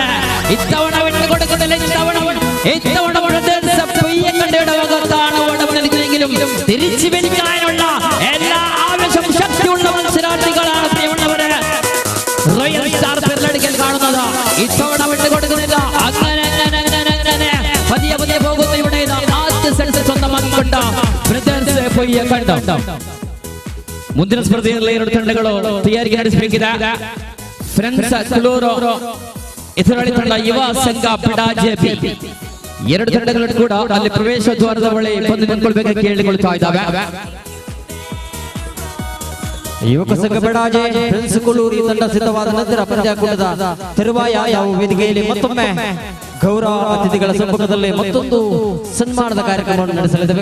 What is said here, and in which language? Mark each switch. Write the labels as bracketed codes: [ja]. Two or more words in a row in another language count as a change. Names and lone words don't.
[ml] ഇത്തവണ വിട്ടുകൊടുക്കുന്നില്ല, ഇത്തവണ ഓടമെങ്കിലും തിരിച്ചു പിടിക്കാനുള്ള എല്ലാ ആവശ്യം ശക്തിയുള്ള മത്സരാർത്ഥികളാണ് പ്രിയമുള്ളവരെ റോയൽ സ്റ്റാർ പെർലടുക്കൽ കാണുന്നത്. ഇത്തവണ വിട്ടുകൊടുക്കുന്നില്ല. അങ്ങനെ പതിയെ പതിയെ പോകുന്ന ഇവിടെ ആദ്യ സെറ്റ് സ്വന്തമാക്കിക്കൊണ്ട് ബ്രദേഴ്സ് പയ്യെ കണ്ടു. [kn] ಮುಂದಿನ ಸ್ಪರ್ಧೆಯಲ್ಲಿ 2 ತಂಡಗಳು ತಯಾರಿಗೆ ನಡೆಸಬೇಕಿದೆ. ಫ್ರೆಂಡ್ಸ್ ಕ್ಲೂರೋ ಎದುರಾಳಿ ತಂಡ ಯುವ ಸಂಘ ಬಿಡಾಜೆ ಬಿ. 2 ತಂಡಗಳು ಕೂಡ ಅಲ್ಲಿ ಪ್ರವೇಶ ದ್ವಾರದ ಬಳಿ ಬಂದು ನಿಂತ್ಕೊಳ್ಬೇಕಾಗಿ ಕೇಳಿಕೊಳ್ತಾ ಇದ್ದಾವೆ. ಯುವಕ ಸಂಘ ಬಿಡಾಜೆ ಫ್ರೆಂಡ್ಸ್ ಕುಳೂರು ತಂಡ ಸಿದ್ಧವಾದ ನಂತರ ಪಂದ್ಯಾಕೂಟದ ತರುವಾಯ ಯಾವ ವೇದಿಕೆಯಲ್ಲಿ ಮತ್ತೊಮ್ಮೆ ಗೌರವ ಅತಿಥಿಗಳ ಸಮ್ಮುಖದಲ್ಲಿ ಮತ್ತೊಂದು ಸನ್ಮಾನದ ಕಾರ್ಯಕ್ರಮವನ್ನು ನಡೆಸಲಿದ್ದೇವೆ.